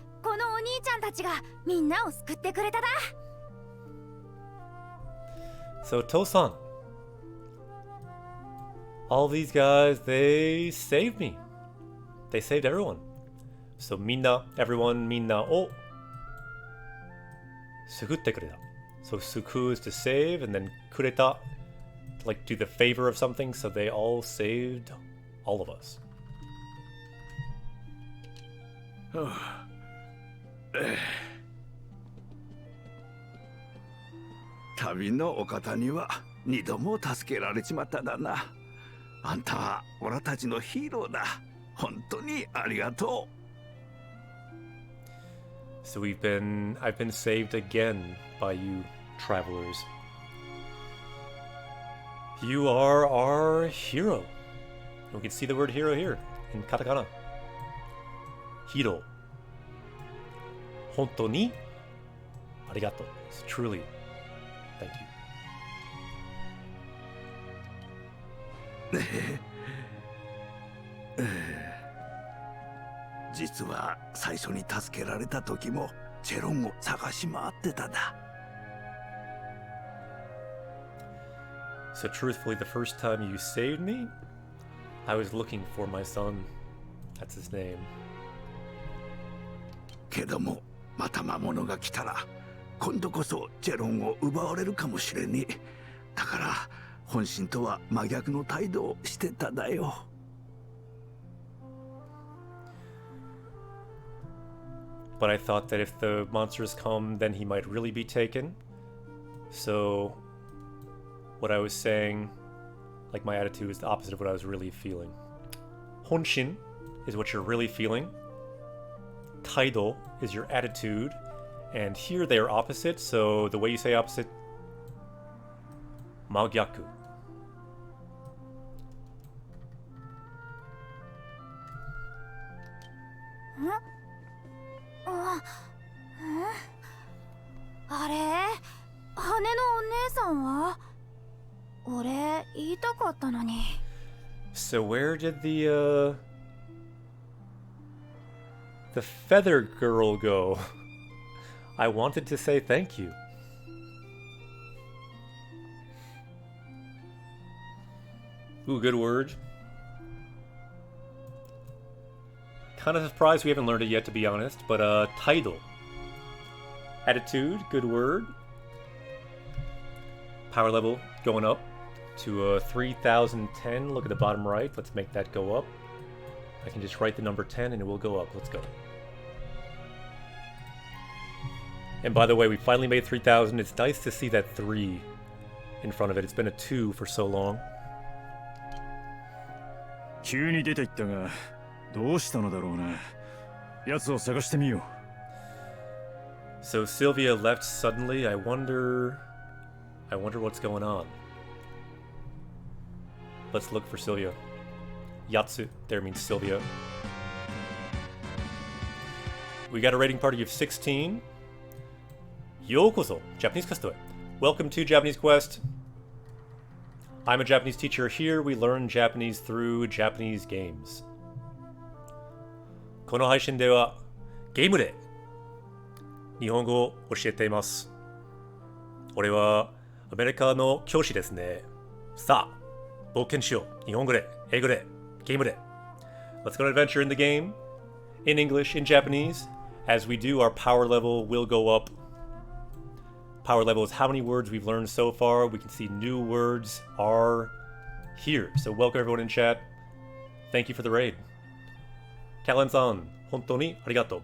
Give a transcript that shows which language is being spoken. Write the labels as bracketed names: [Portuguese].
[Japanese] このお兄ちゃんたちがみんなを救ってくれただ。 [English] So Tosan, all these guys, they saved me. They saved everyone. So minna, everyone, [Japanese] minna o sukutte kureta. [English] So suku is to save, and then kureta, like do the favor of something. So they all saved all of us. [Japanese] 旅のお方には二度も助けられちまっただな。あんたは俺たちのヒーローだ。本当にありがとう。 [English] So I've been saved again by you travelers. You are our hero. We can see the word hero here in katakana. Hiro. [Japanese] Hontoni arigato. [English] It's truly, thank you. [Japanese] 実は最初に助けられた時もチェロンを探し回ってただ。 [English] So truthfully, the first time you saved me, I was looking for my son. That's his name. [Japanese] けどもまた魔物が来たら今度こそチェロンを奪われるかもしれねえ。だから本心とは真逆の態度をしてただよ。 [English] But I thought that if the monsters come, then he might really be taken. So what I was saying, like my attitude, is the opposite of what I was really feeling. Honshin is what you're really feeling. Taido is your attitude. And here they are opposite, so the way you say opposite, Magyaku. Huh? [Japanese] あれ、羽のお姉さんは俺言いたかったのに。 [English] So where did the feather girl go? I wanted to say thank you. Ooh, good word. Kind of surprised we haven't learned it yet, to be honest, but title. Attitude, good word. Power level going up to 3010. Look at the bottom right. Let's make that go up. I can just write the number 10 and it will go up. Let's go. And by the way, we finally made 3000. It's nice to see that 3 in front of it. It's been a 2 for so long. [Japanese] 急に出て行ったが、どうしたのだろうな。奴を探してみよう。 [English] So Sylvia left suddenly. I wonder what's going on. Let's look for Sylvia. Yatsu there means Sylvia. We got a rating party of 16. Yokoso, Japanese Quest. Welcome to Japanese Quest. I'm a Japanese teacher. Here we learn Japanese through Japanese games. [Japanese] この配信ではゲームで日本語を教えています。俺はアメリカの教師ですね。さあ、冒険しよう。日本語で、英語で、ゲームで。 [English] Let's go on an adventure in the game, in English, in Japanese. As we do, our power level will go up. Power level is how many words we've learned so far. We can see new words are here. So welcome everyone in chat. Thank you for the raid. Callan-san, [Japanese] hontoni arigato.